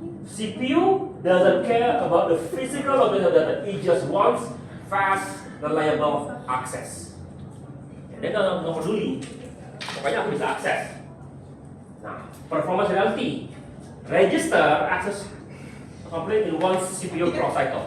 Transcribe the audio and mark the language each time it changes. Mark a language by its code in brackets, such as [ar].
[en] CPU doesn't care about the physical location of data. It just wants fast, reliable access. [id] Dia nggak peduli, pokoknya aku bisa akses. [en] Nah, performance reality. Register access complete in one CPU cross cycle.